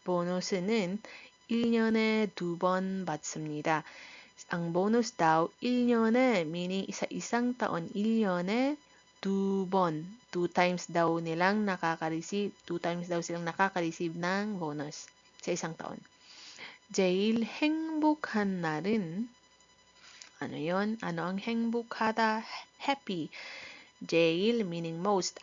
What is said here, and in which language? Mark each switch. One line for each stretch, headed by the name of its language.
Korean: 보너스는 1년에 2번 받습니다.
Filipino: Ang bonus daw, 1년에, meaning isa-isang taon,
Korean: 1년에 2번.
Filipino: 2 times daw nilang nakaka-receive, 2 times daw silang nakaka-receive ng bonus sa isang taon.
Korean: 제일 행복한 날은,
Filipino: ano yon? Ano ang 행복하다? Happy. 제일 meaning most.